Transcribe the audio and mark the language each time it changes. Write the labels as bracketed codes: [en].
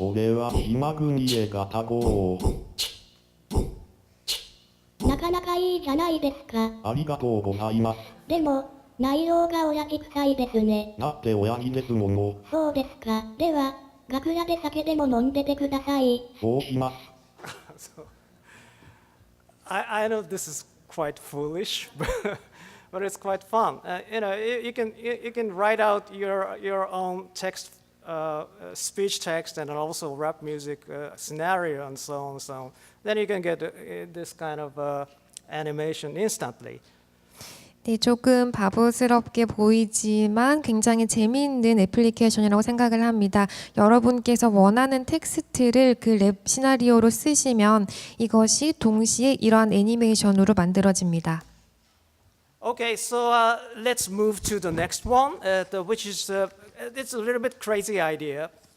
[ja] 俺は島国へガタゴー。なかなかいいじゃないですか。ありがとうございます。でも、内容が親父臭いですね。だって親父ですもの。そうですか。では、楽屋で酒でも飲んでてください。そうします。 [en] So, I know this is quite foolish, but it's quite fun. You can write out your own text, speech text, and also rap music scenario and so on and so on. Then you can get this kind of animation instantly. [ko] 네, 조금 바보스럽게 보이지만 굉장히 재미있는 애플리케이션이라고 생각을 합니다. 여러분께서 원하는 텍스트를 그 랩 시나리오로 쓰시면 이것이 동시에 이러한 애니메이션으로 만들어집니다. [en] Okay, so let's move to the next one, which is it's a little bit crazy idea.